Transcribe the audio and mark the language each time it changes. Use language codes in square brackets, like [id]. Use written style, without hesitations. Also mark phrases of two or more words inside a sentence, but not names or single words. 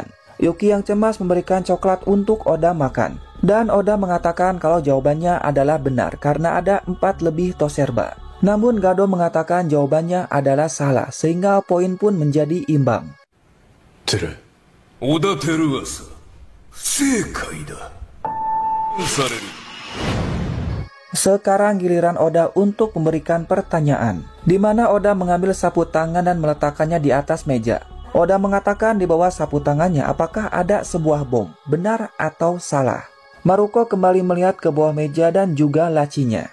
[id] Yuki yang cemas memberikan coklat untuk Oda makan. Dan Oda mengatakan kalau jawabannya adalah benar karena ada 4 lebih toserba. Namun Gado mengatakan jawabannya adalah salah sehingga poin pun menjadi imbang. [ja] Oda Teruasa, 不正解だ。される。 [id] Sekarang giliran Oda untuk memberikan pertanyaan, di mana Oda mengambil sapu tangan dan meletakkannya di atas meja. Oda mengatakan di bawah sapu tangannya apakah ada sebuah bom, benar atau salah. Maruko kembali melihat ke bawah meja dan juga lacinya.